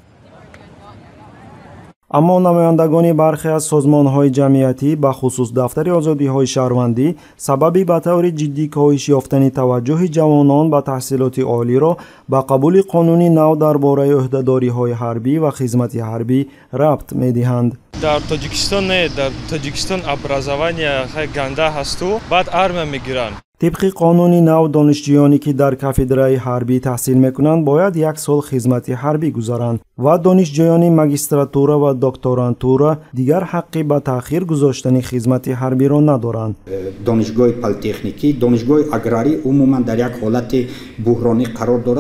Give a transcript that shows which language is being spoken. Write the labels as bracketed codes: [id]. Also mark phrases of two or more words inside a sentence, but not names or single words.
[tg] аммо намояндагони бархе аз созмонҳои ҷамъиятӣ ба хусус дафтари озодиҳои шаҳрвандӣ сабаби ба таври ҷиддӣ коҳиш ёфтани таваҷҷӯҳи ҷавонон ба таҳсилоти олиро ба қабули қонуни нав дар бораи ӯҳдадориҳои ҳарбӣ ва хизмати ҳарбӣ рабт медиҳанд. дар Тоҷикистон образование ганда ҳасту, баъд армия мегиранд. [fa] طبق قانون نو دانشجویانی که در کافدرای حربی تحصیل میکنند باید 1 سال خدمت حربی گذارند و دانشجویان ماجستراتورا و دکترانتورا دیگر حقی به تأخیر گذاشتن خدمت حربی را ندارند. دانشگاه پلی‌تکنیکی، دانشگاه اگراری عموما در یک حالت بحرانی قرار دارد.